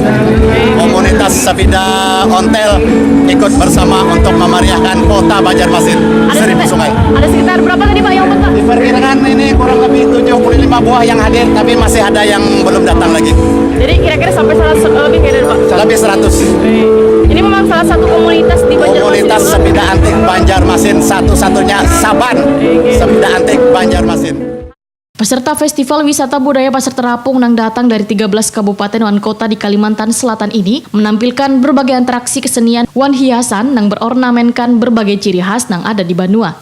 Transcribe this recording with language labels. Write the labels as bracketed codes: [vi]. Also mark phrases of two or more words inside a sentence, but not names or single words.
[id] Komunitas sepeda ontel ikut bersama untuk memeriahkan kota Banjarmasin, 1000 sungai. Ada sekitar berapa tadi Pak yang Pak? Diperkirakan ini kurang lebih 75 buah yang hadir, tapi masih ada yang belum datang lagi. Jadi kira-kira sampai 100 lebih kayaknya Pak? Lebih 100. Ini memang salah satu komunitas di Banjarmasin. Komunitas sepeda antik Banjarmasin, satu-satunya Saban sepeda antik Banjarmasin. Peserta Festival Wisata Budaya Pasar Terapung yang datang dari 13 kabupaten dan kota di Kalimantan Selatan ini menampilkan berbagai atraksi kesenian wan hiasan yang berornamenkan berbagai ciri khas yang ada di Banua.